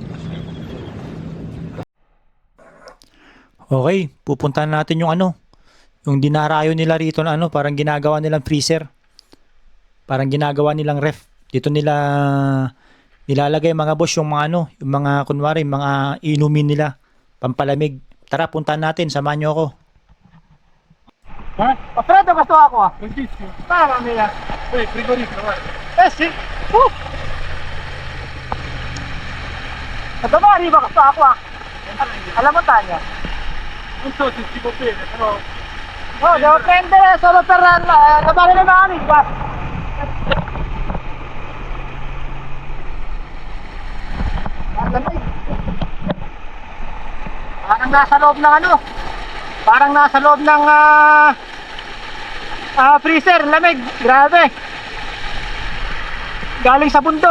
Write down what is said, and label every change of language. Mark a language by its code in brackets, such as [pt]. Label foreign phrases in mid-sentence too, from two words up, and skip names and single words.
[tl] Okay, pupuntahan natin yung Yung dinarayo nila rito na ano, parang ginagawa nilang freezer. Parang ginagawa nilang ref. Dito nila nilalagay mga boss yung mga ano, yung mga kunwari, mga inumin nila, pampalamig. Tara, puntahan natin, samahan nyo ako. Ha? Alfredo, gusto ako ah. [it] Bellissimo. Mamma mia. Frigorifero, guarda. Eh sì. Ma dove arriva questa acqua? Alla montagna? Non so se si può bere, però... No, devo prendere solo per lavare le mani, guarda. [tl] Parang nasa loob ng ano? Parang nasa loob ng freezer, lamig. Grabe. Galing sa bundok.